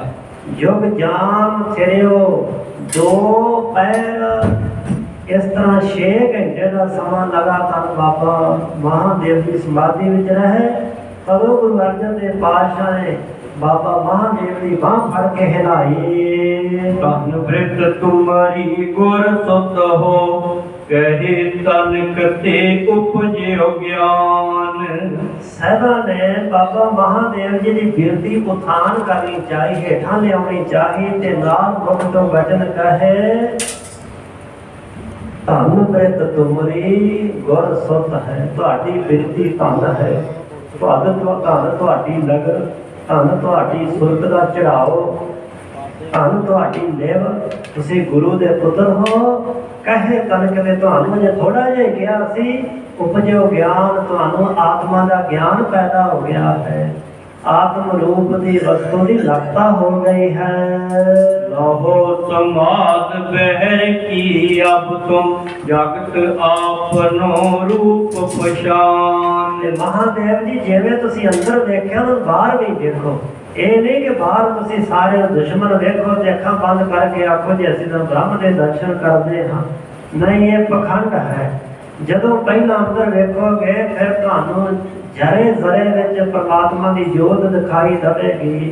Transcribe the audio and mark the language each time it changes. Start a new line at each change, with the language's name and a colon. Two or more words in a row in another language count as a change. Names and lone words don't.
Punjabi: ਜੁਗ ਜਾਮ ਸਿਰਿਓ 2 ਪੈਰ, ਇਸ ਤਰ੍ਹਾਂ 6 ਘੰਟੇ ਦਾ ਸਮਾਂ ਲਗਾਤਾਰ ਬਾਬਾ ਮਹਾਦੇਵ ਦੀ ਸਮਾਧੀ ਵਿੱਚ ਰਹੇ। ਕਦੋਂ ਗੁਰੂ ਅਰਜਨ ਦੇਵ ਪਾਤਸ਼ਾਹ ਨੇ ਬਾਬਾ ਮਹਾਦੇਵ ਦੀ ਬਾਂਹ ਫੜ ਕੇ ਹਿਲਾਈ।
Braj: तन वृत तुम्हारी गुर सुत हो, कहे तनिक ते उपजो ज्ञान।
Punjabi: ਸਾਹਿਬਾਂ ਨੇ ਬਾਬਾ ਮਹਾਦੇਵ ਜੀ ਦੀ ਬਿਰਤੀ ਉਥਾਨ ਕਰਨੀ ਚਾਹੀ, ਹੇਠਾਂ ਲਿਆਉਣੀ ਚਾਹੀ ਤੇ ਨਾਲ ਮੁਖ ਤੋਂ ਵਚਨ ਕਹੇ
Braj: धन ब्रित तुमरी गुर सुत है।
Punjabi: ਤੁਹਾਡੀ ਬਿਰਤੀ ਧਨ ਹੈ, ਧਨ ਤੁਹਾਡੀ ਲਗਨ, ਧਨ ਤੁਹਾਡੀ ਸੁਰਤ ਦਾ ਚੜਾਓ, ਧਨ ਤੁਹਾਡੀ ਲਿਵ, ਤੁਸੀਂ ਗੁਰੂ ਦੇ ਪੁੱਤਰ ਹੋ।
Braj: कहे तनक
Punjabi: ਨੇ ਤੁਹਾਨੂੰ ਜੇ ਥੋੜਾ ਜਿਹਾ ਕਿਹਾ ਸੀ,
Braj: उपजो ज्ञान,
Punjabi: ਤੁਹਾਨੂੰ ਆਤਮਾ ਦਾ ਗਿਆਨ ਪੈਦਾ ਹੋ ਗਿਆ ਹੈ। ਆਤਮ ਰੂਪ ਦੀ ਵਸਤੂ ਦੀ ਲਗਤਾ ਹੋ ਗਈ ਹੈ।
Braj: लहो समाद बहर की अब तुम जगत आपनो रूप पहचान।
Punjabi: ਤੇ ਮਹਾਦੇਵ ਜੀ ਜਿਵੇਂ ਤੁਸੀਂ ਅੰਦਰ ਵੇਖਿਆ ਨਾ, ਬਾਹਰ ਵੀ ਦੇਖੋ। ਇਹ ਨਹੀਂ ਕਿ ਬਾਹਰ ਤੁਸੀਂ ਸਾਰੇ ਦੁਸ਼ਮਣ ਵੇਖੋ ਤੇ ਅੱਖਾਂ ਬੰਦ ਕਰਕੇ ਆਖੋ ਜੀ ਅਸੀਂ ਤਾਂ ਬ੍ਰਹਮ ਦੇ ਦਰਸ਼ਨ ਕਰਦੇ ਹਾਂ। ਨਹੀਂ, ਇਹ ਪਖੰਡ ਹੈ। ਜਦੋਂ ਪਹਿਲਾਂ ਅੰਦਰ ਵੇਖੋਗੇ ਫਿਰ ਤੁਹਾਨੂੰ ਜ਼ਰੇ ਜ਼ਰੇ ਵਿੱਚ ਪਰਮਾਤਮਾ ਦੀ ਜੋਤ ਦਿਖਾਈ ਦੇਵੇਗੀ।